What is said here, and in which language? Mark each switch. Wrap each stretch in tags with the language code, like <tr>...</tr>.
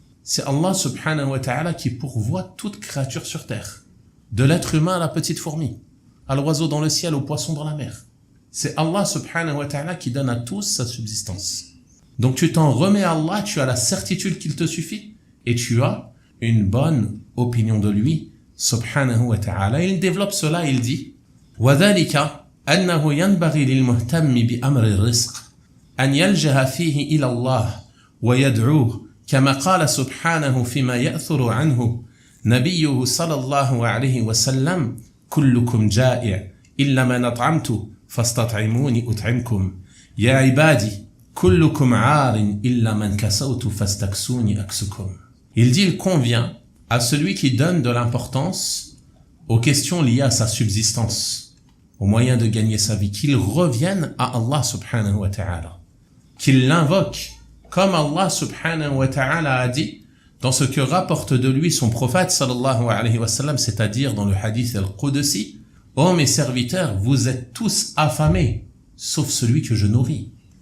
<fr>C'est Allah subhanahu wa ta'ala qui pourvoit toute créature sur terre, de l'être humain à la petite fourmi, à l'oiseau dans le ciel, au poisson dans la mer. C'est Allah subhanahu wa ta'ala qui donne à tous sa subsistance. Donc tu t'en remets à Allah, tu as la certitude qu'il te suffit et tu as une bonne opinion de lui subhanahu wa ta'ala. Il développe cela, il dit</fr> <ar>وَذَلِكَ أَنَّهُ يَنْبَغِي لِلْمُهْتَمِّ بِأَمْرِ الرِّزْقِ أَنْ يَلْجَهَ فِيهِ إِلَى اللَّهِ وَيَدْعُوهُ كما قال سبحانه فيما يأثر عنه نبيه صلى الله عليه وسلم كلكم جائع إلا من أطعمت فاستطعموني أطعمكم يا عبادي كلكم عار إلا من كسوت فاستكسوني أكسكم.</ar> <fr>Il dit, il convient à celui qui donne de l'importance aux questions liées à sa subsistance, aux moyens de gagner sa vie, qu'il revienne à Allah subhanahu wa ta'ala, qu'il l'invoque, comme Allah subhanahu wa ta'ala a dit dans ce que rapporte de lui son prophète sallallahu alayhi wa sallam, c'est-à-dire dans le hadith al-Qudsi, ô mes serviteurs, vous êtes tous affamés, sauf celui que je nourris.</fr>